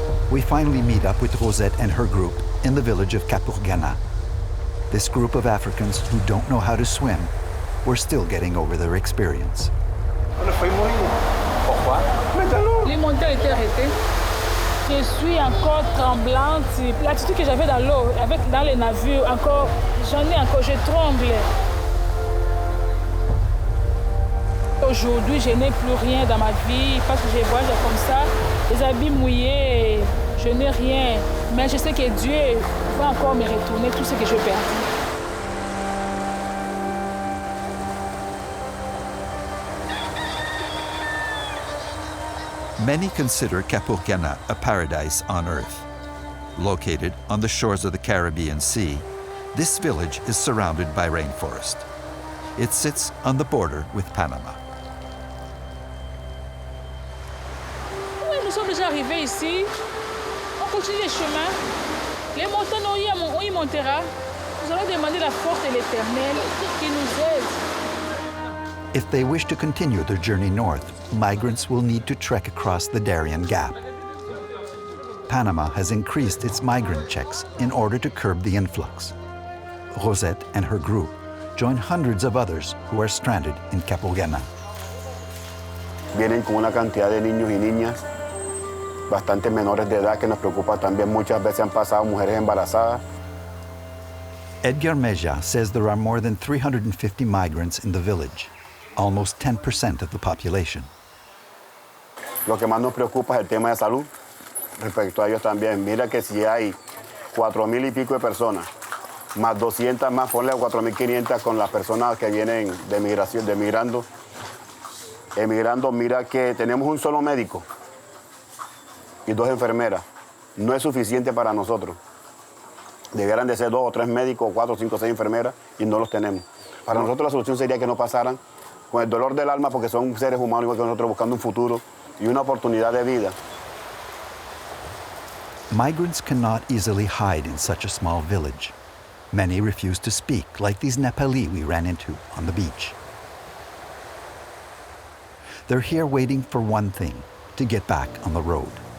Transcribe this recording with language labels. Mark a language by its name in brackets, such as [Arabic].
[English] We finally meet up with Rosette and her group in the village of Capurgana. This group of Africans who don't know how to swim were still getting over their experience. [French] Les monteurs étaient arrêtés. Je suis encore tremblante. L'attitude que j'avais dans l'eau, dans les navires, je tremble. Aujourd'hui, je n'ai plus rien dans ma vie parce que je voyage comme ça, les habits mouillés, je n'ai rien. Mais je sais que Dieu va encore me retourner tout ce que je perds. [English] Many consider Capurganá a paradise on earth. Located on the shores of the Caribbean Sea, this village is surrounded by rainforest. It sits on the border with Panama. [French] Oui, nous sommes déjà arrivés ici. On continue les chemins. Les montagnes, on y montera. Nous allons demander la force de l'Éternel qui nous aide. [English] If they wish to continue their journey north, migrants will need to trek across the Darien Gap. Panama has increased its migrant checks in order to curb the influx. Rosette and her group join hundreds of others who are stranded in Capurganá. [Spanish] Vienen con una cantidad de niños y niñas bastante menores de edad que nos preocupa también. Muchas veces han pasado mujeres embarazadas. [English] Edgar Meja says there are more than 350 migrants in the village, almost 10% of the population. [Spanish] Lo que más nos preocupa es el tema de salud. Respecto a ellos también, mira que si hay 4,000 y pico de personas, más 200 más, ponle 4,500 con las personas que vienen de migración, emigrando, mira que tenemos un solo médico y 2 enfermeras. No es suficiente para nosotros. Debieran de ser 2 o 3 médicos, 4, 5, 6 enfermeras y no los tenemos. Para nosotros la solución sería que no pasaran con el dolor del alma porque son seres humanos igual que nosotros buscando un futuro y una oportunidad de vida. [English] Migrants cannot easily hide in such a small village. Many refuse to speak, like these Nepali we ran into on the beach. They're here waiting for one thing, to get back on the road.